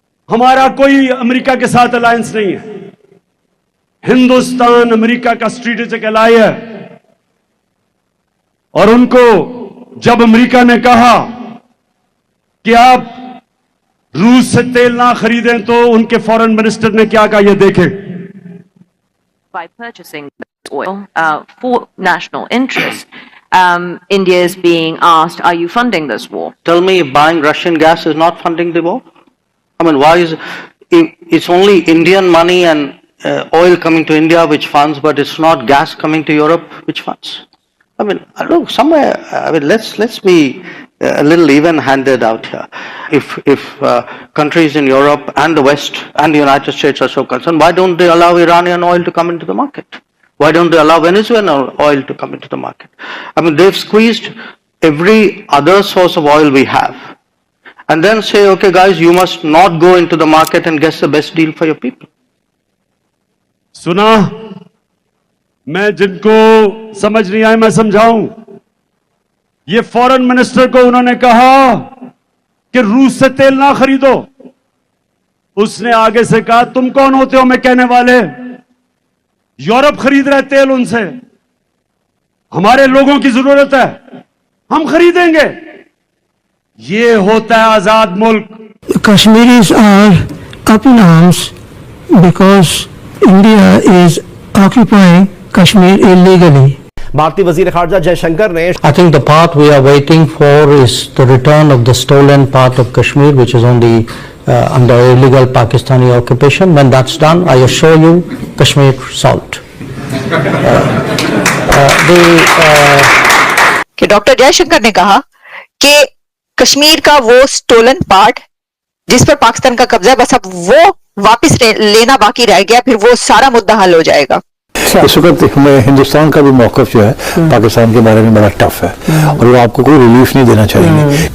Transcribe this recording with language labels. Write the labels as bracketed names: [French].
[Hindi] हमारा कोई अमेरिका के साथ अलायंस नहीं है, हिंदुस्तान अमेरिका का स्ट्रेटेजिक एलाय है। और उनको जब अमेरिका ने कहा कि आप रूस से तेल ना खरीदें, तो उनके फॉरेन मिनिस्टर ने क्या कहा, ये देखें। [English] By purchasing oil for national interest, India is being asked, are you funding this war? Tell me if buying Russian gas is not funding the war? I mean, why is it's only Indian money and oil coming to India which funds, but it's not gas coming to Europe which funds? I mean, I don't know, somewhere, I mean, let's be a little even-handed out here. If countries in Europe and the West and the United States are so concerned, why don't they allow Iranian oil to come into the market? Why don't they allow Venezuelan oil to come into the market? I mean, they've squeezed every other source of oil we have, and then say, okay, guys, you must not go into the market and get the best deal for your people. [Hindi] सुना, मैं जिनको समझ नहीं आए मैं समझाऊं। ये foreign minister को उन्होंने कहा कि रूस से तेल ना खरीदो। उसने आगे से कहा, तुम कौन होते हो मैं कहने वाले? यूरोप खरीद रहे तेल उनसे, हमारे लोगों की जरूरत है, हम खरीदेंगे। ये होता है आजाद मुल्क। [English] Kashmiris are up in arms because India is occupying Kashmir illegally. [Hindi] भारतीय वजीर खारजा जयशंकर ने [English] I think the path we are waiting for is the return of the stolen part of Kashmir, which is on the under illegal Pakistani occupation. When that's done, I assure you, Kashmir solved. [Hindi] कि doctor Jaishankar ने कहा कि कश्मीर का वो stolen part जिस पर पाकिस्तान का कब्जा है, बस अब वो वापस लेना बाकी रह गया, फिर वो सारा मुद्दा हल हो जाएगा। इस वक्त हिंदुस्तान का भी मौकफ जो है पाकिस्तान के बारे में बड़ा टफ है और वो आपको कोई रिलीफ नहीं देना चाहिए।